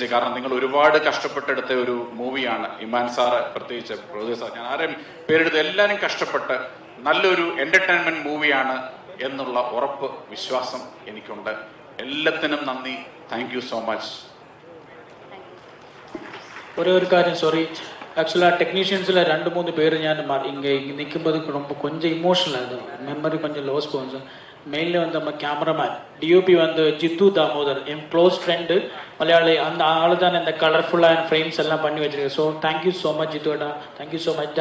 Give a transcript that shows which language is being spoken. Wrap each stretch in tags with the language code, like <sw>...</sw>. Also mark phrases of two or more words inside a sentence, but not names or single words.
<ml>കാരണം നിങ്ങൾ ഒരുപാട് കഷ്ടപ്പെട്ടെടുത്ത ഒരു മൂവിയാണ്. ഇമാൻ സാറ് പ്രത്യേകിച്ച്, പ്രൊഡ്യൂസർ സാർ, ഞാൻ ആരെയും പേരെടുത്ത് എല്ലാവരും കഷ്ടപ്പെട്ട് നല്ലൊരു</ml> <en>entertainment movie</en> <ml>എന്നുള്ള ഉറപ്പ്, വിശ്വാസം എനിക്കുണ്ട്. എല്ലാത്തിനും നന്ദി.</ml> <en>thank you so much.</en> <ml>ഒരു കാര്യം, സോറി,</ml> <ta>ஆக்சுவலாக டெக்னீஷியன்ஸில் 2-3 பேர் ஞான் இங்கே நிற்கும்போது ரொம்ப கொஞ்சம் இமோஷனல் ஆகுது, மெமரி கொஞ்சம் லோஸ் போகுது. மெயினில் வந்து நம்ம கேமராமேன் DOP வந்து ஜித்து தாமோதர், என்</ta> <en>close friend</en> <ta>மலையாளி. அந்த ஆள் தான் இந்த கலர்ஃபுல்லான ஃப்ரேம்ஸ் எல்லாம் பண்ணி வச்சிருக்கேன்.</ta> <en>so thank you so much</en> <ta>ஜித்துடா,</ta> <en>thank you so much.</en>